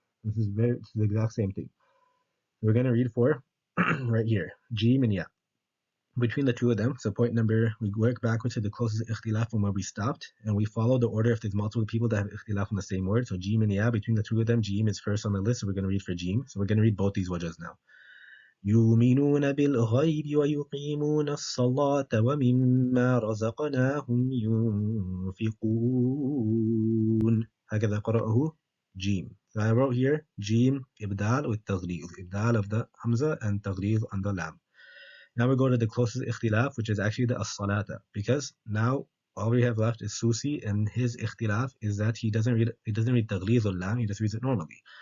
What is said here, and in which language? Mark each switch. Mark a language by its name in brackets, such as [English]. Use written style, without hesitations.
[English] This is the exact same thing. We're going to read for right here, jim and ya. Between the two of them, so point number, we work backwards to the closest ikhtilaf from where we stopped, and we follow the order if there's multiple people that have ikhtilaf on the same word. So jim and ya, between the two of them, jim is first on the list, so we're going to read for jim. So we're going to read both these wajahs now. [Arabic] يؤمنون بالغيب ويقيمون الصلاة ومما رزقناهم ينفقون. هكذا قرأه جيم. [English] So I wrote here جيم إبدال with تغليظ, إبدال of the hamza and تغليظ on the lam. Now we go to the closest ikhtilaf, which is actually the as-salata, because now all we have left is Susi, and his ikhtilaf is that he doesn't read taghlīz al-lam, he just reads it normally.